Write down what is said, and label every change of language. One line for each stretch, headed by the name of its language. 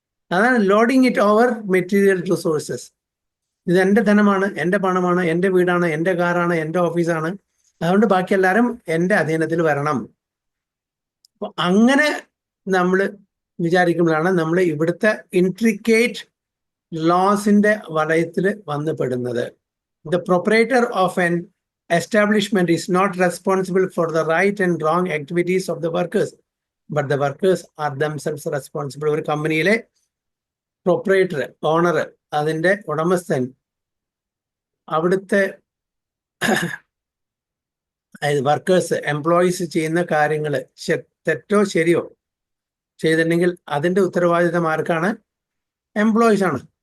Malayalam: അതാണ്
English: Lording it over material resources.
Malayalam: ഇത് എൻ്റെ ധനമാണ്, എൻ്റെ പണമാണ്, എൻ്റെ വീടാണ്, എൻ്റെ കാറാണ്, എൻ്റെ ഓഫീസാണ്. അതുകൊണ്ട് ബാക്കി എല്ലാവരും എൻ്റെ അധീനത്തിൽ വരണം. അപ്പൊ അങ്ങനെ നമ്മൾ വിചാരിക്കുമ്പോഴാണ് നമ്മൾ ഇവിടുത്തെ ഇൻട്രിക്കേറ്റ് ലോസിന്റെ വലയത്തിൽ വന്നു പെടുന്നത്.
English: The proprietor of an establishment is not responsible for the right and wrong activities of the workers, but the workers are themselves responsible.
Malayalam: ഒരു കമ്പനിയിലെ പ്രൊപ്പറേറ്റർ, ഓണർ, അതിൻ്റെ ഉടമസ്ഥൻ അവിടുത്തെ വർക്കേഴ്സ്, എംപ്ലോയീസ് ചെയ്യുന്ന കാര്യങ്ങൾ തെറ്റോ ശരിയോ ചെയ്തിട്ടുണ്ടെങ്കിൽ അതിൻ്റെ ഉത്തരവാദിത്തം ആർക്കാണ്? എംപ്ലോയീസ് ആണ്.